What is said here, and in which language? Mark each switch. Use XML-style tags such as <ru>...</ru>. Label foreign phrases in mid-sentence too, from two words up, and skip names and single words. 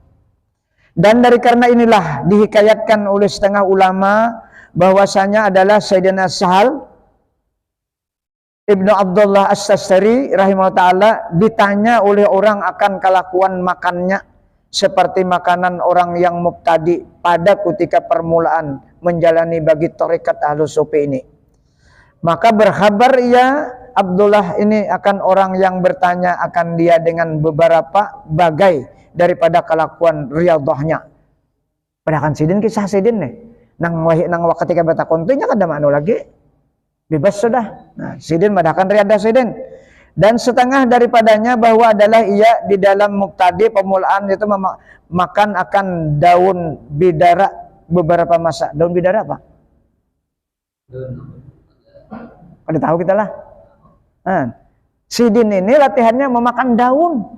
<id>Dan dari karena inilah dihikayatkan oleh setengah ulama bahwasanya adalah Sayyidina Sahal Ibnu Abdullah As-Sastari</id> <ar>rahimahullah ta'ala</ar> <id>ditanya oleh orang akan kelakuan makannya seperti makanan orang yang mubtadi pada ketika permulaan menjalani bagi tarekat Ahlus Sufi ini. Maka berkhabar ia Abdullah ini akan orang yang bertanya akan dia dengan beberapa bagai daripada kelakuan riyadhahnya.</id> <bjn>Padahal Sidin kisah Sidin nih. Nang ketika batakon tu nya kada mano lagi.</bjn> <id>Bebas sudah.</id> <bjn>Nah, Sidin madahkan riadah Sidin.</bjn> <id>Dan setengah daripadanya bahwa adalah ia di dalam muktadi pemulaan itu makan akan daun bidara beberapa masa. Daun bidara apa? Ada tahu kita lah. Nah, Sidin ini latihannya memakan daun.</id>